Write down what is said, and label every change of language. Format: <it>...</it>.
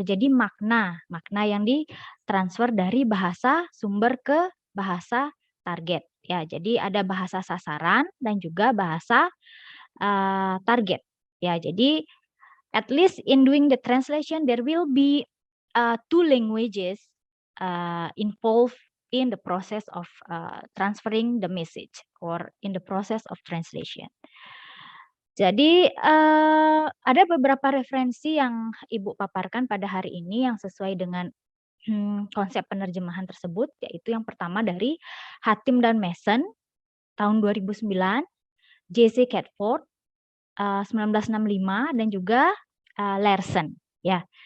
<id>Jadi makna yang ditransfer dari bahasa sumber ke bahasa target. Ya, jadi ada bahasa sasaran dan juga bahasa target. Ya, jadi</id> <en>at least in doing the translation there will be two languages involved in the process of transferring the message or in the process of translation.</en> <id>Jadi ada beberapa referensi yang Ibu paparkan pada hari ini yang sesuai dengan konsep penerjemahan tersebut, yaitu yang pertama dari Hatim dan Mason tahun 2009, J.C. Catford 1965 dan juga Larson, ya.</id>